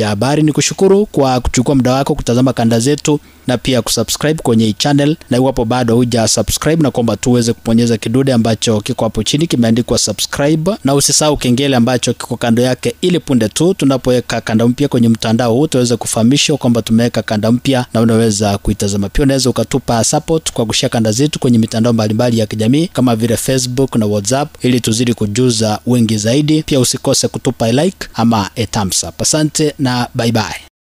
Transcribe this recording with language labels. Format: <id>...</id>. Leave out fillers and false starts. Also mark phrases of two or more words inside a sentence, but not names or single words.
<sw>Nikushukuru kwa kuchukua muda wako kutazama kanda zetu na pia kusubscribe kwenye channel, na iwapo bado huja subscribe na kwamba tuweze kuponyeza kidude ambacho kiko hapo chini kimeandikwa subscribe, na usisahau kengele ambacho kiko kando yake, ili punde tu tunapoweka kanda mpya kwenye mtandao huu tuweze kufahamishwa kwamba tumeweka kanda mpya na unaweza kuitazama. Pia unaweza ukatupa support kwa kushare kanda zetu kwenye mitandao mbalimbali ya kijamii kama vile Facebook na WhatsApp, ili tuzidi kujuza wengi zaidi. Pia usikose kutupa like ama</sw> <en>a thumbs up.</en> <sw>Asante na</sw> <en>bye bye.</en>